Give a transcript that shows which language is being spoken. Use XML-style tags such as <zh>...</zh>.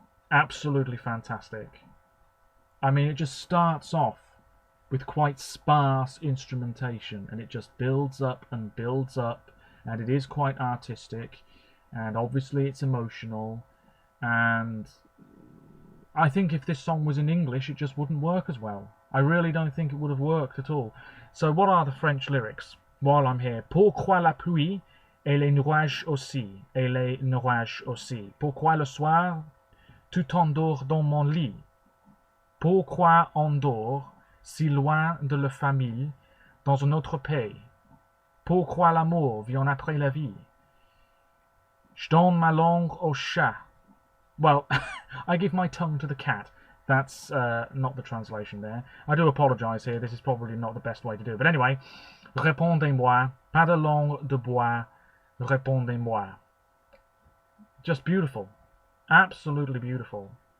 <en>Absolutely fantastic. I mean, it just starts off with quite sparse instrumentation, and it just builds up, and it is quite artistic, and obviously it's emotional, and I think if this song was in English, it just wouldn't work as well. I really don't think it would have worked at all. So what are the French lyrics? While I'm here,</en> <fr>pourquoi la pluie et les nuages aussi, et les nuages aussi. Pourquoi le soir tu t'endors dans mon lit? Pourquoi on dort si loin de la famille, dans un autre pays? Pourquoi l'amour vient après la vie? Je donne ma langue au chat.</fr> <en>Well, I give my tongue to the cat. That's not the translation there. I do apologise here. This is probably not the best way to do it. But anyway,</en> <fr>répondez-moi, pas de langue de bois, répondez-moi.</fr> <en>Just beautiful. Absolutely beautiful.</en>